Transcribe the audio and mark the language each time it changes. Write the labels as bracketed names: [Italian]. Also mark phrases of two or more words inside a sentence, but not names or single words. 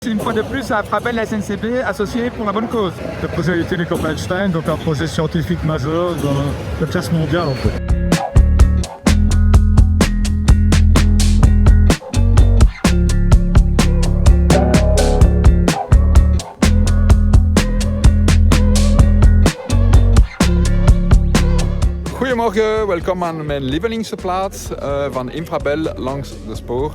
[French] Une fois de plus, à Frabel, la SNCB, associée pour la bonne cause. Le projet Télécop Einstein, donc un projet scientifique majeur dans le classe mondial en fait. [Dutch] Goedemorgen, welkom aan mijn lievelingsplaats van Infrabel langs de spoor.